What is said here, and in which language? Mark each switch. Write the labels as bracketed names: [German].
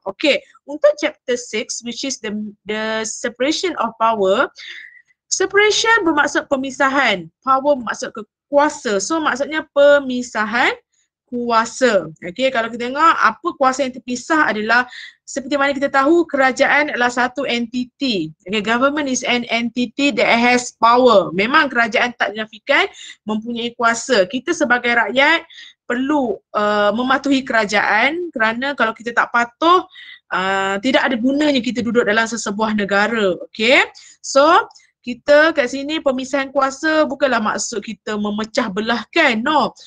[English] Okay, untuk chapter 6 which is the separation of power. [Malay] Separation bermaksud pemisahan, power bermaksud kuasa. So maksudnya pemisahan kuasa. Okay, kalau kita tengok apa kuasa yang terpisah adalah seperti mana kita tahu kerajaan adalah satu entiti. [English] Okay, government is an entity that has power. [Malay] Memang kerajaan tak dinafikan mempunyai kuasa. Kita sebagai rakyat perlu mematuhi kerajaan kerana kalau kita tak patuh tidak ada gunanya kita duduk dalam sesebuah negara. Okay, so kita kat sini pemisahan kuasa bukanlah maksud kita memecah belahkan, no.